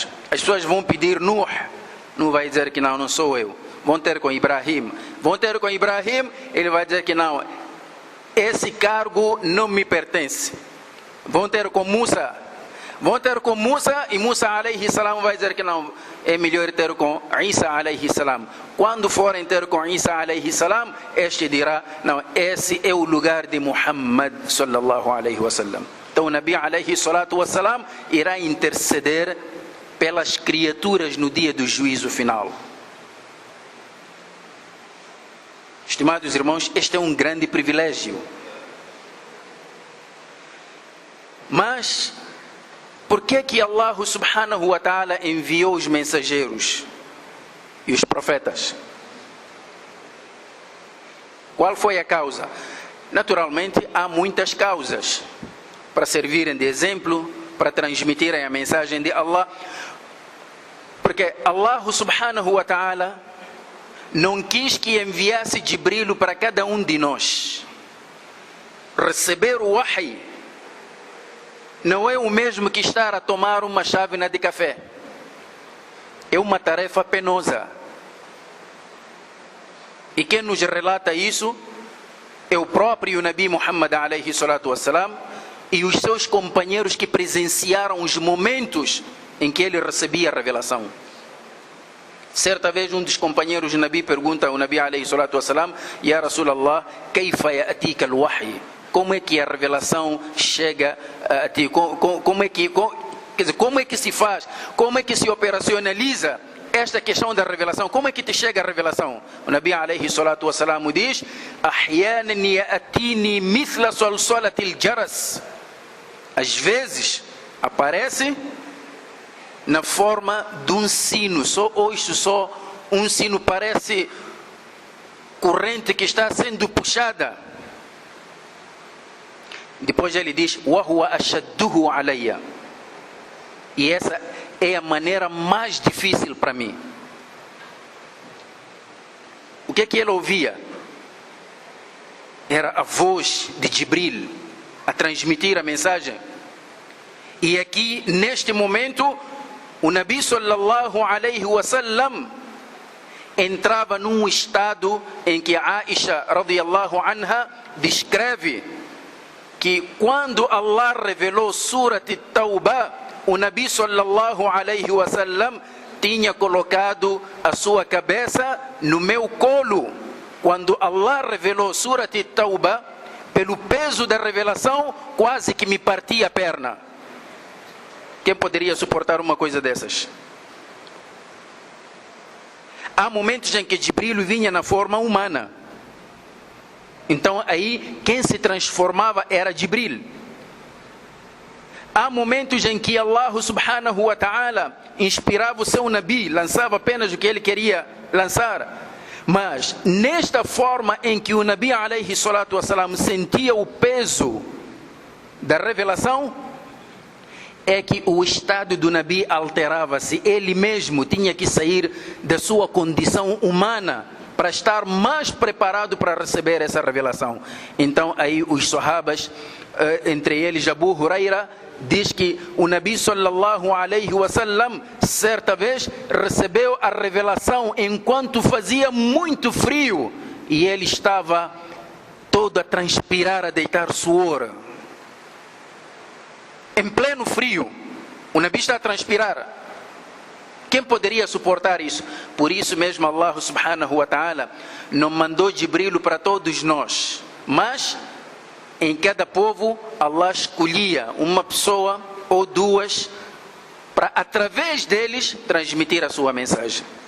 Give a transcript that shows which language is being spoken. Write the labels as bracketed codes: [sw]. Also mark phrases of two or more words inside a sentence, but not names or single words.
[pt] As pessoas vão pedir Nuh, não vai dizer que não sou eu. Vão ter com Ibrahim, ele vai dizer que não, esse cargo não me pertence. Vão ter com Musa, e Musa [ar] عليه السلام [pt] vai dizer que não, é melhor ter com Isa alayhi salam. Quando forem ter com Isa [ar] عليه السلام, [pt] este dirá, não, esse é o lugar de Muhammad [ar] صلى الله عليه وسلم. [pt] Então o Nabi [ar] عليه الصلاة والسلام [pt] irá interceder pelas criaturas no dia do juízo final. Estimados irmãos, este é um grande privilégio. Mas por que Allah [ar] سبحانه وتعالى [pt] enviou os mensageiros e os profetas? Qual foi a causa? Naturalmente, há muitas causas para servirem de exemplo, para transmitirem a mensagem de Allah. Porque Allah [ar] سبحانه وتعالى [pt] não quis que enviasse Jibril para cada um de nós. Receber o wahy não é o mesmo que estar a tomar uma chávena de café. É uma tarefa penosa. E quem nos relata isso é o próprio Nabi Muhammad [ar] عليه الصلاة والسلام [pt] e os seus companheiros que presenciaram os momentos em que ele recebia a revelação. Certa vez um dos companheiros do Nabi pergunta ao Nabi [ar] عليه الصلاة والسلام: يا رسول الله، كيف يأتيك الوحي? [pt] Como é que a revelação chega a ti? Como é que se faz? Como é que se operacionaliza esta questão da revelação? Como é que te chega a revelação? O Nabi [ar] عليه الصلاة والسلام [pt] diz: [ar] أحيانا يأتيني مثل صلصلة الجرس. [pt] Às vezes aparece na forma de um sino. Só um sino, parece corrente que está sendo puxada. Depois ele diz: [ar] وهو أشده علي. [pt] E essa é a maneira mais difícil para mim. O que é que ele ouvia? Era a voz de Jibril a transmitir a mensagem. E aqui, neste momento, o Nabi [ar] صلى الله عليه وسلم [pt] entrava num estado em que Aisha [ar] رضي الله عنها [pt] descreve que quando Allah revelou Surat At-Tawbah, o Nabi [ar] صلى الله عليه وسلم [pt] tinha colocado a sua cabeça no meu colo. Quando Allah revelou Surat At-Tawbah, pelo peso da revelação, quase que me partia a perna. Quem poderia suportar uma coisa dessas? Há momentos em que Jibril vinha na forma humana. Então aí quem se transformava era Jibril. Há momentos em que Allah [ar] سبحانه وتعالى [pt] inspirava o seu Nabi, lançava apenas o que ele queria lançar. Mas nesta forma em que o Nabi [ar] عليه الصلاة والسلام [pt] sentia o peso da revelação, é que o estado do Nabi alterava-se. Ele mesmo tinha que sair da sua condição humana para estar mais preparado para receber essa revelação. Então aí os sahabas, entre eles Abu Huraira, diz que o Nabi [ar] صلى الله عليه وسلم [pt] certa vez recebeu a revelação enquanto fazia muito frio e ele estava todo a transpirar, a deitar suor. Em pleno frio, o Nabi está a transpirar. Quem poderia suportar isso? Por isso mesmo Allah [ar] سبحانه وتعالى [pt] não mandou Jibril para todos nós, mas em cada povo Allah escolhia uma pessoa ou duas para através deles transmitir a sua mensagem.